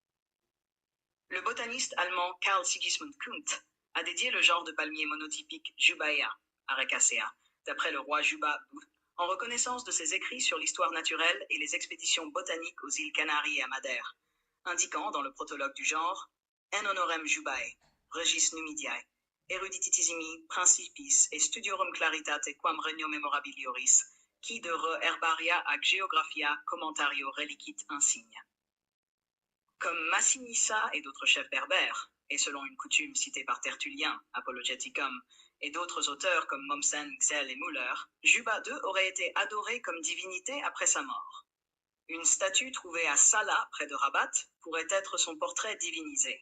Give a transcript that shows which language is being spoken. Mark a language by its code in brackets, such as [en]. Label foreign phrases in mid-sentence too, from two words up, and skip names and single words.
[fr] Le botaniste allemand Carl Sigismund Kunth a dédié le genre de palmier monotypique Jubaea, Arecacea, d'après le roi Juba II, en reconnaissance de ses écrits sur l'histoire naturelle et les expéditions botaniques aux îles Canaries et à Madère, indiquant dans le protologue du genre [la] En honorem Jubae, regis numidiae, eruditissimi principis et studiorum claritate quam regno memorabilioris, qui de re herbaria ac geographia commentario relicit insigne. [fr] Comme Massinissa et d'autres chefs berbères, et selon une coutume citée par Tertullien, Apologeticum, et d'autres auteurs comme Mommsen, Xel et Müller, Juba II aurait été adoré comme divinité après sa mort. Une statue trouvée à Salah, près de Rabat, pourrait être son portrait divinisé.